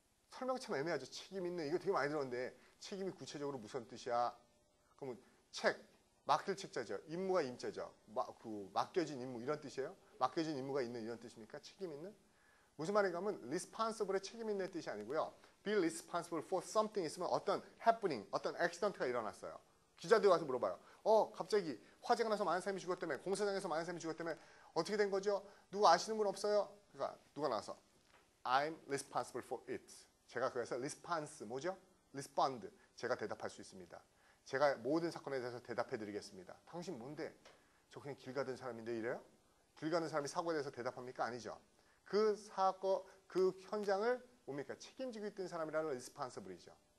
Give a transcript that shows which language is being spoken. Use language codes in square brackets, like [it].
[ko] 설명 참 애매하죠. 책임 있는 이거 되게 많이 들었는데 책임이 구체적으로 무슨 뜻이야? 그러면 책, 맡길 책자죠. 임무가 임자죠. 맡겨진 임무 이런 뜻이에요? 맡겨진 임무가 있는 이런 뜻입니까? 책임 있는? 무슨 말인가 하면 responsible의 책임 있는 뜻이 아니고요. [en] be responsible for something [ko] 있으면 어떤 happening, 어떤 accident가 일어났어요. 기자들이 와서 물어봐요. 갑자기 화재가 나서 많은 사람이 죽었다며 공사장에서 많은 사람이 죽었다며 어떻게 된 거죠? 누구 아시는 분 없어요? [en] 그러니까 누가 나와서 I'm responsible for it. [ko] 제가 그래서 response 뭐죠? [en] respond. [ko] 제가 대답할 수 있습니다. 제가 모든 사건에 대해서 대답해 드리겠습니다. 당신 뭔데? 저 그냥 길 가던 사람인데 이래요? 길 가는 사람이 사고에 대해서 대답합니까? 아니죠. 그 사고, 그 현장을 뭡니까? 책임지고 있던 사람이라는 responsible이죠.